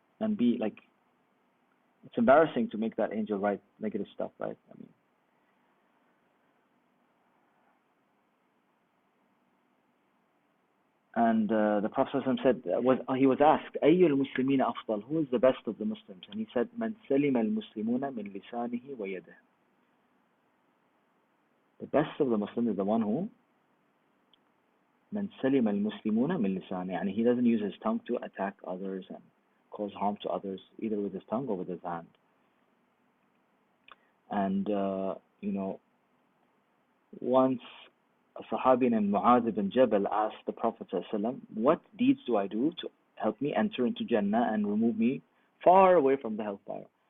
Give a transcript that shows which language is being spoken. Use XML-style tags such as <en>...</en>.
<en>And be like, it's embarrassing to make that angel write negative stuff, right? I mean, and the Prophet said, he was asked,</en> <ar>أي المسلمين أفضل?</ar> <en>Who is the best of the Muslims? And he said,</en> <ar>من سلم المسلمون من لسانه ويده.</ar> <en>The best of the Muslims is the one who</en> <ar>من سلم المسلمون من لسانه. يعني</ar> <en>he doesn't use his tongue to attack others and cause harm to others, either with his tongue or with his hand. And you know, once a Sahabi named Mu'adh ibn Jabal asked the Prophet ﷺ, what deeds do I do to help me enter into Jannah and remove me far away from the hellfire?</en>